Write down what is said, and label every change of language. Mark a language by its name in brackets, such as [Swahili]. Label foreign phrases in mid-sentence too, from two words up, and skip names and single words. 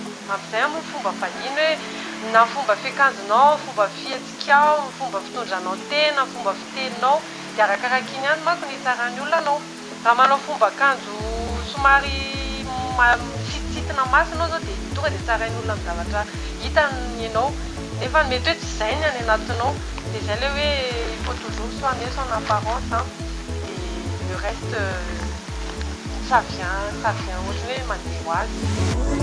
[Malagasy] Amin'izay amin'ny fomba vahiny hoe na fomba fiakanjonao, fomba fihetsikao, fomba fitondranao tena, fomba fiteninao dia arakaraka iny ihany manko ny hitsaran'ny olona anao. Raha manao fomba akanjo somary misitsitina maso ianao zao dia tonga dia tsarain'ny olona amin'ny zavatra hitany ianao. Nefa mety hoe tsy izay ny any anatinao. Dia izay ilay hoe [French] il faut toujours soigner son apparence et le reste ça vient [Malagasy] ohatran'ny hoe mandeha ho azy.